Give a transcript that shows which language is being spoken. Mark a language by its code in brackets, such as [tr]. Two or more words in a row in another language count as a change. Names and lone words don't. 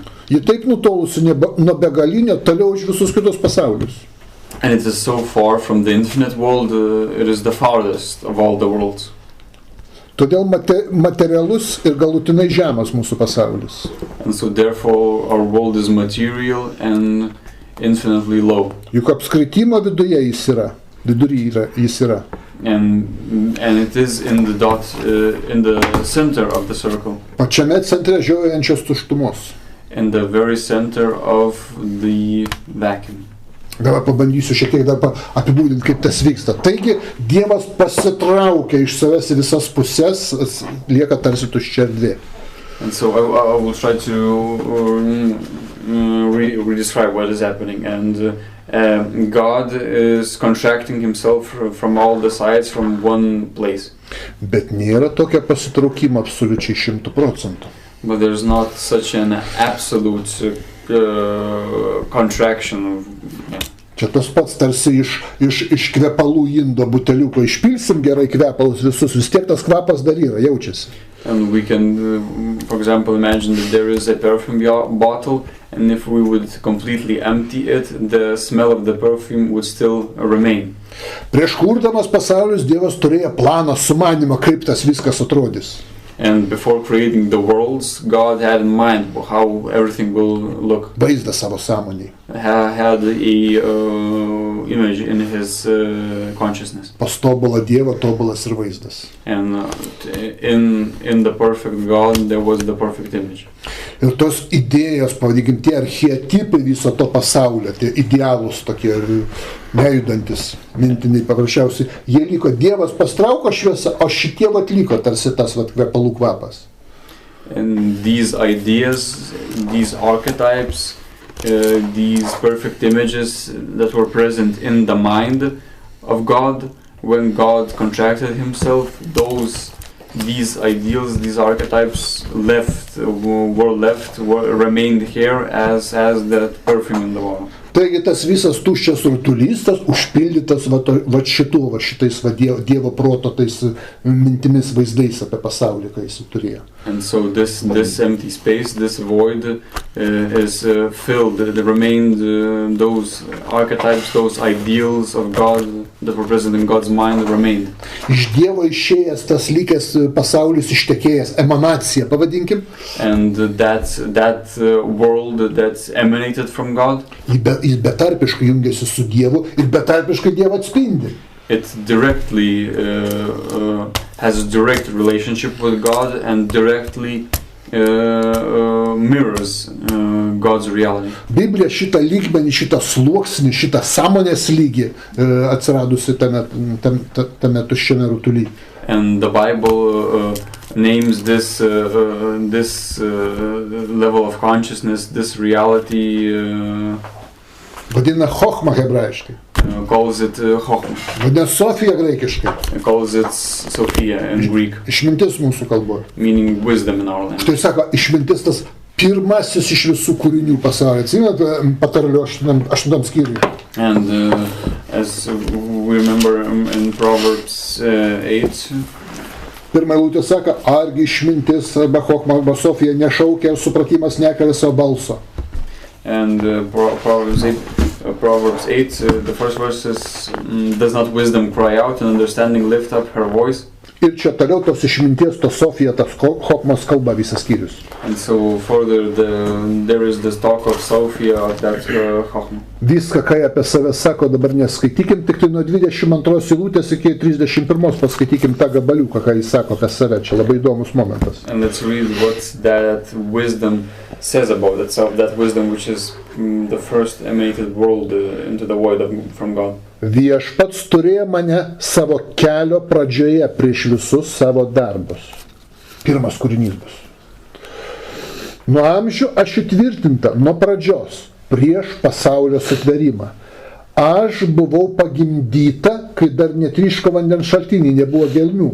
[lt] Ji taip nutolusi nuo begalinio toliau už visus kitus pasaulius. [en] And it is so far from the infinite world, it is the farthest of all the worlds. [lt] Todėl materialus ir galutinai žemas mūsų pasaulis. [en] And so therefore our world is material and infinitely low. [lt] Juk apskritimo viduje jis yra, vidury jis yra. [en] And it is in the dot, in the center of the circle. [lt] Pačiame centre žiojančios tuštumos. [en] In the very center of the vacuum. [lt] Gal pabandysiu šiek tiek dar apibūdinti, kaip tas vyksta. Taigi, Dievas pasitraukia iš savęs į visas pusės, lieka tarsi tuščia erdvė. [en] And so I will try to redescribe what is happening. And God is contracting himself from all the sides from one place. [lt] Bet nėra tokio pasitraukimo absoliučiai 100%. [en] But there's not such an absolute contraction. Yeah. [lt] Čia tas pats tarsi iš kvepalų indo buteliuko išpilsim gerai kvepalus visus, vis tiek tas kvapas dar yra, jaučiasi. [en] And we can, for example, imagine that there is a perfume bottle, and if we would completely empty it, the smell of the perfume would still remain. [lt] Prieš kurdamas pasaulius Dievas turėjo planą, sumanymą, kaip tas viskas atrodys. [en] And before creating the worlds, God had in mind how everything will look. [lt] Vaizdą savo sąmonėje. [en] Had a image in his consciousness. [lt] Pas tobulą Dievą tobulas ir vaizdas. [en] And in the perfect God there was the perfect image. [lt] Ir tos idėjos, pavadinkim, tie archetipai viso to pasaulio, tie idealūs tokie nejudantis, mintiniai paprasčiausiai, jie liko, Dievas pastrauko šviesą, o šitie atliko tarsi tas kvepalų kvapas. [en] And these ideas, these archetypes, these perfect images that were present in the mind of God, when God contracted himself, these ideals, these archetypes remained here as that perfume in the wall. [lt] Taigi tas visas tuščias rutulys, tas užpildytas šitais Dievo proto tais mintimis vaizdais apie pasaulį, kai jis turėjo. [en] And so this empty space, this void is filled. It remained those archetypes, those ideals of God that were present in God's mind remained. [lt] Iš Dievo išėjęs tas likęs pasaulis ištekėjęs, emanacija, pavadinkim. [en] And that world that emanated from God. [lt] Jis betarpiškai jungiasi su Dievu ir betarpiškai Dievą atspindi. [en] It directly has a direct relationship with God and directly mirrors God's reality. [lt] Biblija šitą lygmenį, šitą sluoksnį, šitą sąmonės lygį atsiradusi tame tuščiame rutuly. [en] And the Bible names this level of consciousness, this reality. [lt] Vadina chochma hebrajiškai. [en] Calls it chochma. [lt] Vadina Sofija graikiškai. [en] Calls it Sophia in Greek. [lt] Išmintis mūsų kalboje. [en] Meaning wisdom in our language. [lt] Štai sako, išmintis tas pirmasis iš visų kūrinių pasaulyje. Atsimenate patarlių 8 skyriuje. [en] And as we remember in Proverbs 8. [lt] Pirma eilutė sako, argi išmintis arba chochma arba Sofija nešaukia ir supratimas nekelia savo balso. [en] And Proverbs 8, Proverbs 8, the first verse is, does not wisdom cry out and understanding lift up her voice? [lt] Ir čia toliau tos išminties, tos Sofija, tas Chochmos kalba visas skyrius. [en] And so further, there is this talk of Sophia, of that Chochma. [lt] Viską, ką apie save sako, dabar neskaitykim, tik tai nuo 22 eilutės iki 31 paskaitykim tą gabaliuką, ką jis sako apie save. Čia labai įdomus momentas. [en] And let's read what that wisdom says about itself, that wisdom which is the first emanated world into the void from God. [lt] Viešpats turėjo mane savo kelio pradžioje prieš visus savo darbus. Pirmas kūrinys bus. Nuo amžių aš įtvirtinta, nuo pradžios, prieš pasaulio sutverimą. Aš buvau pagimdyta, kai dar netryško vandens šaltiniai, nebuvo gelmių.